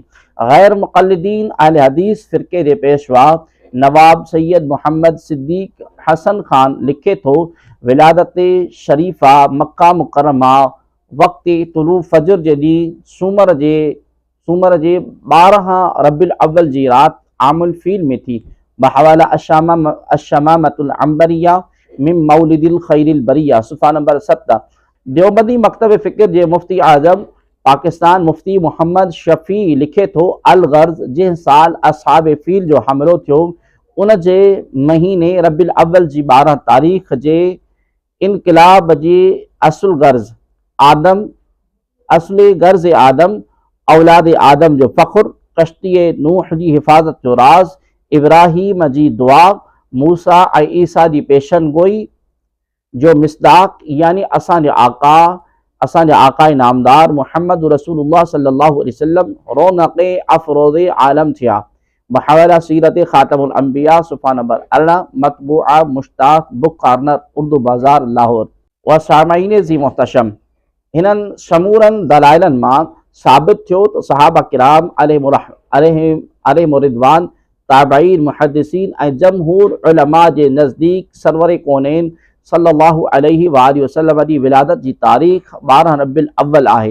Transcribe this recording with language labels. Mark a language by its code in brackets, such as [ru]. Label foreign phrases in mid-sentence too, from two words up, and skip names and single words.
[sd] गैर मुक़ल्लिदीन अहले हदीस फ़िरक़े जे पेशवा नवाब सैयद मोहम्मद सिद्दीक़ हसन खान लिखे थो, विलादत शरीफ़ा मक्का मुकरमा वक़्ति तुलू फजर जे ॾींहुं सूमर जे 12 रबिल अव्वल जी रात [ar] عام الفيل [sd] में थी। बहवाला अशमामतुल अंबरिया मिन मौलिदिल खैरिल बरिया सुफ़ा नंबर 7। देवबंदी मकतब फ़िक्र जे मुफ्ती आज़म पाकिस्तान मुफ्ती मोहम्मद शफ़ी लिखे थो, [ar] الغرض [sd] जंहिं साल असहाब फील जो हमलो थियो उन जे महीने रबिल अव्वल जी 12 तारीख़ जे इनक़िलाब जी असुल गर्ज़ आदम औलाद आदम जो फ़ख्र, कश्ती नूह जी हिफ़ाज़त जो राज़, इब्राहीम जी दुआ, मूसा ऐं ईसा जी पेशन गोई जो मिसदाक यानी असांजा आका नामदार मुहम्मद रसूलुल्लाह [ar] صلى الله عليه وسلم [sd] रौनक़ अफ़रोज़ आलम थिया। बहवाला सीरत ख़ातमुल अंबिया सुफ़ा नंबर 18 मतबूआ मुश्ताक बुक कार्नर उर्दू बाज़ार लाहौर। व सामाईन ज़ी मोहतशम हिननि समूरनि दलाइलनि मां साबित थियो त सहाबा किराम [ar] عليهم الرضوان [sd] ताबईन मुहद्दिसीन ऐं जमहूर उलमा जे नज़दीक सरवर कौनैन [ar] صلى الله عليه وسلم [sd] जी विलादत जी तारीख़ 12 रबिल अव्वल आहे।